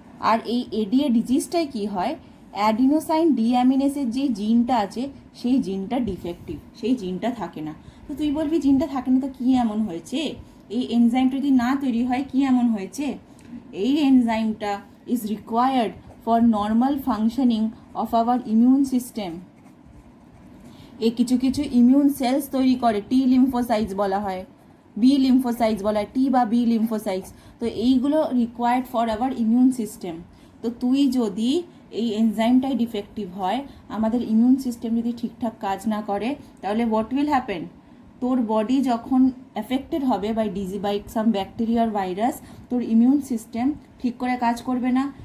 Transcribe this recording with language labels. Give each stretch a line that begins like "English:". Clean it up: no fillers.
Bangla: আর এই এডিএ ডিজিজটায় কি হয়, অ্যাডিনোসাইন ডিঅ্যামিনেসের যে জিনটা আছে সেই জিনটা ডিফেক্টিভ, সেই জিনটা থাকে না। তো তুই বলবি জিনটা থাকে না তো কি এমন হয়েছে, এই এনজাইমটা যদি না তৈরি হয় কি এমন হয়েছে? এই এনজাইমটা
English: is required for normal functioning of our immune system.
Bangla: এই কিছু কিছু ইমিউন সেলস তৈরি করে, টি লিম্ফোসাইটস বলা হয়, বি লিম্ফোসাইটস বলা হয়, টি বা বি লিম্ফোসাইটস। তো এইগুলো
English: Required for our immune system.
Bangla: তো তুই যদি এই এনজাইমটাই ডিফেক্টিভ হয়, আমাদের ইমিউন সিস্টেম যদি ঠিকঠাক কাজ না করে, তাহলে
English: what will happen,
Bangla: তোর বডি যখন এফেক্টেড হবে by some bacteria আর virus, তোর ইমিউন সিস্টেম ঠিক করে কাজ করবে না।